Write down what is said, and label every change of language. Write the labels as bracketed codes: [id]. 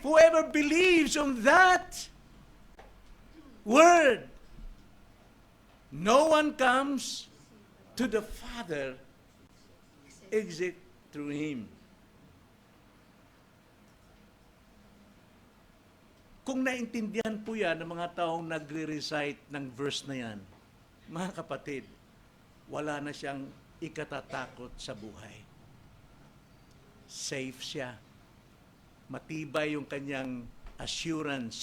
[en] Whoever believes on that word, no one comes to the Father except through Him. [tl] Kung naintindihan po yan ng mga taong nagre-recite ng verse na yan, mga kapatid, wala na siyang ikatatakot sa buhay. Safe siya. Matibay yung kanyang assurance.